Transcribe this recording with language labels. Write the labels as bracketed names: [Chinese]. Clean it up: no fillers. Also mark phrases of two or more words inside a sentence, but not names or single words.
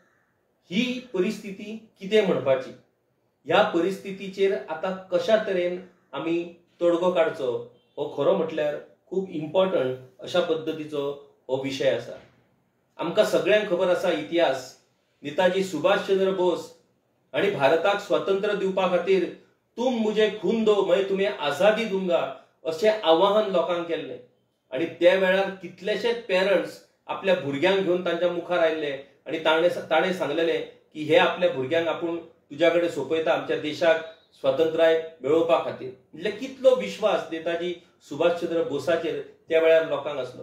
[Konkani] ही परिस्थिती कितें म्हणपाची? ह्या परिस्थितीचेर आतां कशा तरेन आमी तोडगो काडचो हो खरो म्हटल्यार खूब इम्पॉर्टंट अशा पद्दतीचो हो विशय आसा. आमकां सगळ्यांक खबर आसा इतिहास, नेताजी सुभाषचंद्र बोस हांणी भारताक स्वातंत्र्य दिवपा खातीर [Hindi] तुम मुझे खून दो मैं तुम्हें आजादी दूंगा [Konkani] अशें आवाहन लोकांक केल्लें. आनी त्या वेळार कितलेशेच पेरंट्स आपल्या भुरग्यांक घेवन तांच्या मुखार आयिल्ले आनी ताणें सांगलेलें की हे आपल्या भुरग्यांक आपूण तुज्या कडेन सोपयता आमच्या देशाक स्वातंत्र्य मेळोवपा खातीर. म्हणजे कितलो विश्वास नेताजी सुभाषचंद्र बोसाचेर त्या वेळार लोकांक आसलो.